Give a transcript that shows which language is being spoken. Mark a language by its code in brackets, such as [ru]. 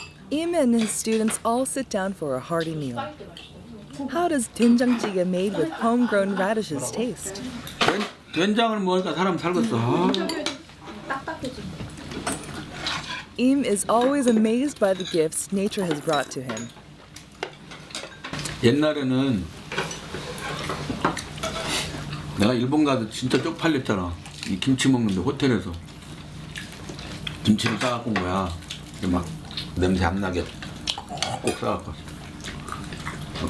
[en] Im and his students all sit down for a hearty meal. How does doenjang-jjigae made with homegrown radishes taste? [ko] 된장을 먹으니까 사람 살겠어. [en] Im is always amazed by the gifts nature has brought to him. [ko] 옛날에는 내가 일본 가서 진짜 쪽팔렸잖아. 이 김치 먹는데 호텔에서 김치를 싸갖고 온 거야. 막 냄새 안 나게 꼭 싸갖고 왔어.